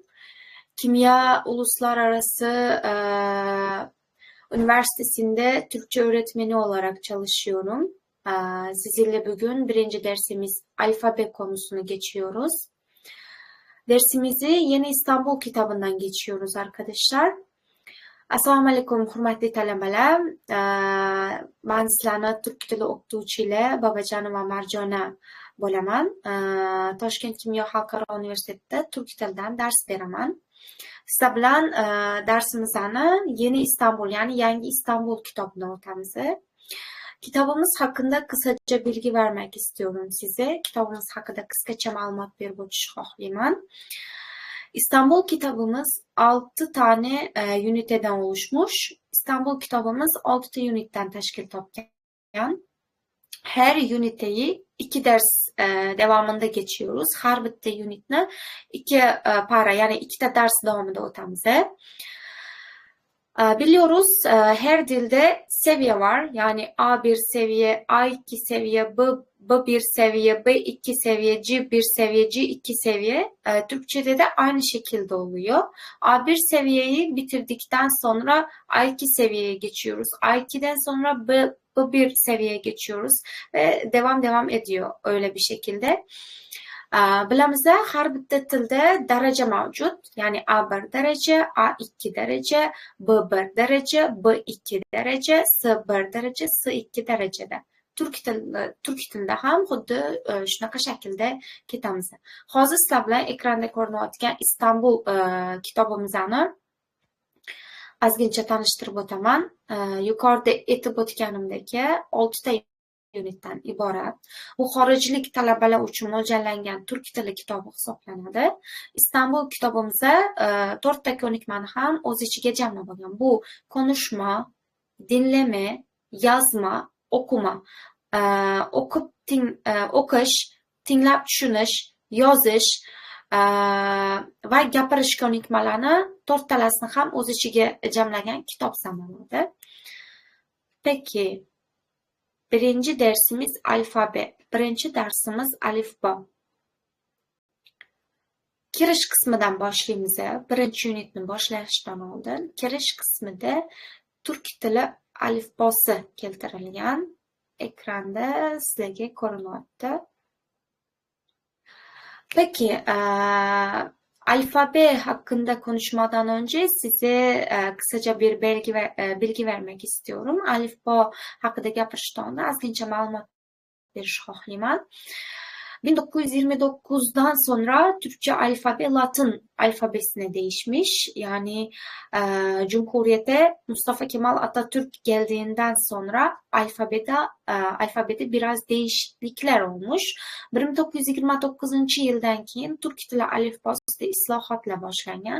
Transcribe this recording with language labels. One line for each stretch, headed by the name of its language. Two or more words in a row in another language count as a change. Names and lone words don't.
Turkish: Kimya Uluslararası Üniversitesi'nde Türkçe öğretmeni olarak çalışıyorum. Sizinle bugün birinci dersimiz alfabe konusunu geçiyoruz. Dersimizi Yeni İstanbul kitabından geçiyoruz arkadaşlar.
Uzbek: Assalomu alaykum hurmatli talabalar. Men sizlarni turk tili o'qituvchilari Babajanova Marjona bo'laman. Toshkent kimyo xalqaro universitetida turk tilidan dars beraman. Sizlar bilan darsimizni Yeni İstanbul, ya'ni Yangi İstanbul kitobidan o'tamiz.
Turkish: Kitabımız hakkında kısaca bilgi vermek istiyorum size. Kitabımız hakkında kısaca
Uzbek: ma'lumot berib o'tishni xohlayman.
Turkish: İstanbul kitabımız 6 tane üniteden oluşmuş.
Uzbek: İstanbul kitabımız 6 ünitten teşkil topgan.
Turkish: Her üniteyi 2 ders devamında geçiyoruz.
Uzbek: Her bitta ünitni 2 para, yani 2 ders davomida o'tamiz.
Turkish: Biliyoruz her dilde seviye var. Yani A1 seviye, A2 seviye, B1 seviye, B2 seviye, C1 seviye, C2 seviye. Türkçe'de de aynı şekilde oluyor. A1 seviyeyi bitirdikten sonra A2 seviyeye geçiyoruz. A2'den sonra B1 seviyeye geçiyoruz. Ve devam ediyor öyle bir şekilde.
Uzbek: Bilamiz, har bitta tilda daraja mavjud. Ya'ni A1 daraja, A2 daraja, B1 daraja, B2 daraja, S1 daraja, S2 darajada. Turk tilida ham xuddi shunaqa shaklda ketamiz. Hozir sizlar bilan ekranda ko'rinayotgan Istanbul kitobimizni ozgincha tanishtirib o'taman. Yuqorida aytib o'tganimdek 6 ta unitdan iborat. Bu xorijlik talabalar uchun mo'ljallangan turk tili kitobi hisoblanadi. Istanbul kitobimiz 4 ta ko'nikmani ham o'z ichiga jamlab olgan.
Turkish: Bu konuşma, dinleme, yazma,
Uzbek: o'qima, o'qish, tinglab tushunish, yozish va gapirish ko'nikmalarini 4 talasini ham o'z ichiga jamlagan kitob sanaladi.
Turkish: Peki, birinci dersimiz alfabe.
Uzbek: Birinchi darsimiz alifbo. Kirish qismidan boshlaymiz. Birinchi unitni boshlashdan oldin kirish qismida turk tili alifbosi keltirilgan. Ekranda sizlarga ko'rinyapti.
Turkish: Peki, alfabe hakkında konuşmadan önce size kısaca bir bilgi vermek istiyorum.
Uzbek: Alifbo haqida gapirishdan oldin ozgincha ma'lumot berish xohlayman.
Turkish: 1929'dan sonra Türkçe alfabe Latin alfabesine değişmiş. Yani Cumhuriyete Mustafa Kemal Atatürk geldiğinden sonra alfabede biraz değişiklikler olmuş.
Uzbek: 1929-yildan keyin turk tili alifbosida islohotlar boshlangan.